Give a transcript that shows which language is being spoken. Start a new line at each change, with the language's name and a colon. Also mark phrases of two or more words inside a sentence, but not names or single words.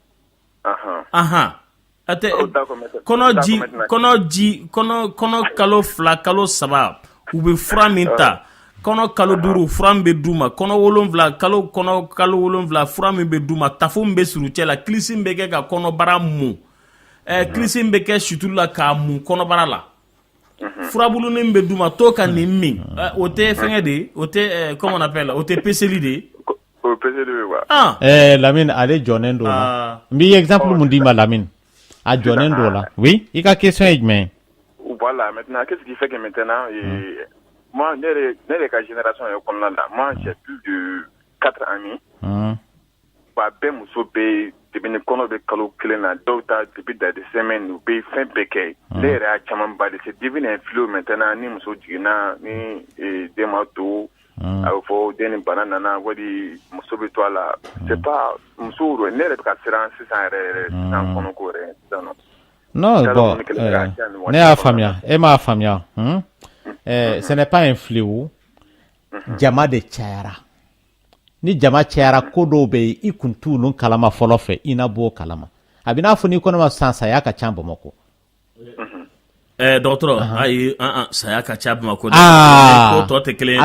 Bambara: atɛ kɔnɔ kalo 2 kalo 3 u bɛ fura min ta kɔnɔ kalo 5 fura min bɛ d'u ma kɔnɔ 7 kalo 7 fura min bɛ d'u ma tafo min bɛ siri u cɛ la kilisi min bɛ kɛ ka kɔnɔbara mun kilisi min bɛ kɛ sutulu la k'a mun kɔnɔbara la furabulunin bɛ d'u ma to ka nin min o tɛ fɛngɛ de o tɛ
French: comment on appelle
Bambara: o tɛ peseli de o peseli bɛ quoi Lamine ale jɔnen do la n b'i exemple mun d'i ma Lamine a jɔnen do la oui i ka question ye jumɛn
French: voilà maintenant qu'est-ce qui fait que maintenant moi
Bambara: ne ka génération ye kɔnɔna la
French: moi j'ai plus de 4 amis
Bambara: ba bɛɛ muso bɛ depuis ni kɔnɔ bɛ kalo 1 na dɔw ta
French: depuis des semaines
Bambara: u bɛ fɛn bɛɛ kɛ ne yɛrɛ y'a caman ba de
French: c'est devenu un fléau maintenant
Bambara: ni muso jiginna ni den ma to a bɛ fɔ den ni bana nana wali muso bɛ to a la
French: c'est pas
Bambara: muso ne yɛrɛ bɛ ka siran sisan yɛrɛ sisan kɔnɔko yɛrɛ sisan nɔ.
French: Non, bon,
Bambara: ne y'a faamuya e m'a faamuya
French: ce n'est pas un fléau
Bambara: jama de cayara ni jama cayara ko dɔw bɛ yen i kun t'u nun kalama fɔlɔ fɛ i na bɔ kalama a bɛ n'a fɔ n'i kɔnɔma san saya ka ca Bamakɔ dɔgɔtɔrɔ ayi saya ka ca Bamakɔ ko tɔ tɛ kelen ye dɛ